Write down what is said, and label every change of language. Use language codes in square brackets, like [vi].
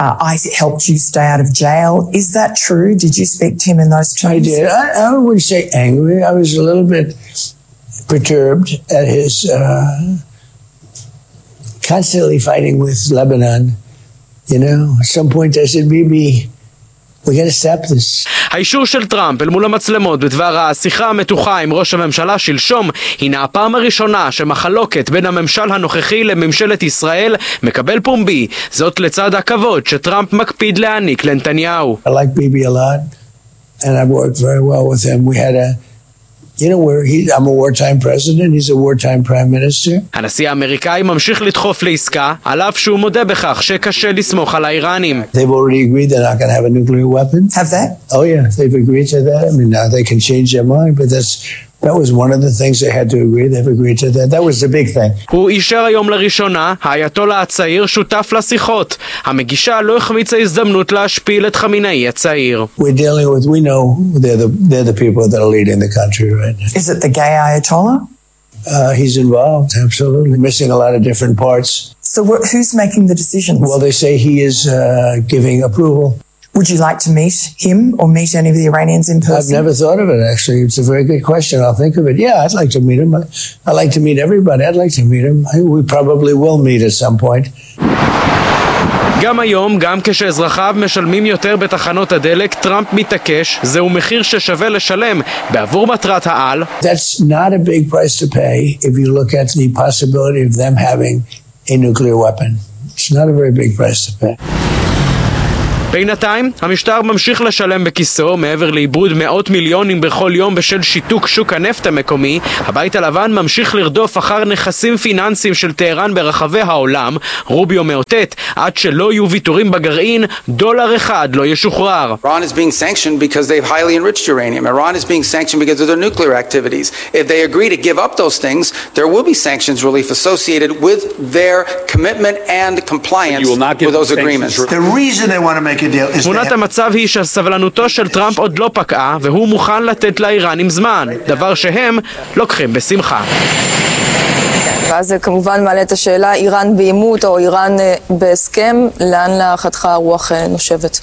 [en] I helped you stay out of jail. Is that true? Did you speak to him in those terms? I did. I would say angry. I was a little bit perturbed at his constantly fighting with Lebanon. You know, at some point I said, Bibi, we gotta stop this. [he] האישור של טראמפ אל מול המצלמות בדבר השיחה המתוחה עם ראש הממשלה שלשום הנה הפעם הראשונה שמחלוקת בין הממשל הנוכחי לממשלת ישראל מקבל פומבי. זאת לצד הכבוד שטראמפ מקפיד להעניק לנתניהו. [en] I like Bibi a lot and I've worked very well with him. We had a I'm a wartime president, he's a wartime prime minister. [he] הנשיא האמריקאי ממשיך לדחוף לעסקה, על אף שהוא מודה בכך שקשה לסמוך על האיראנים. [en] They've already agreed they're not going to have a nuclear weapon. Have they? Oh yeah, they've agreed to that. I mean, now they can change their mind, but that was one of the things they had to agree. They've agreed to that. That was the big thing. [he] הוא אישר היום לראשונה, האייתולה הצעיר שותף לשיחות. המגישה לא החמיצה הזדמנות להשפיל את חמינאי הצעיר. [en] We're dealing with, we know they're the people that are leading the country right now. Is it the gay Ayatollah? He's involved, absolutely. Missing a lot of different parts. So who's making the decisions? Well, they say he is giving approval. Would you like to meet him or meet any of the Iranians in person? I've never thought of it, actually. It's a very good question. I'll think of it. Yeah, I'd like to meet him. I'd like to meet everybody. I'd like to meet him. We probably will meet at some point. [he] גם היום, גם כשאזרחיו משלמים יותר בתחנות הדלק, טראמפ מתעקש, זהו מחיר ששווה לשלם בעבור מטרת העל. [en] That's not a big price to pay if you look at the possibility of them having a nuclear weapon. It's not a very big price to pay. [he] בינתיים, המשטר ממשיך לשלם בכיסו, מעבר לאיבוד מאות מיליונים בכל יום בשל שיתוק שוק הנפט המקומי, הבית הלבן ממשיך לרדוף אחר נכסים פיננסיים של טהרן ברחבי העולם, רוביו מאותת, עד שלא יהיו ויתורים בגרעין, דולר אחד לא ישוחרר. [en] Iran is being sanctioned because they've highly enriched uranium. Iran is being sanctioned because of their nuclear activities. If they agree to give up those things, there will be sanctions relief associated with their commitment and compliance with those agreements. The reason they want to [he] תמונת המצב היא שסבלנותו של טראמפ עוד לא פקעה והוא מוכן לתת לאיראנים זמן, דבר שהם לוקחים בשמחה. ואז כמובן מעלה את השאלה, איראן באימות או איראן בהסכם, לאן להערכתך הרוח נושבת?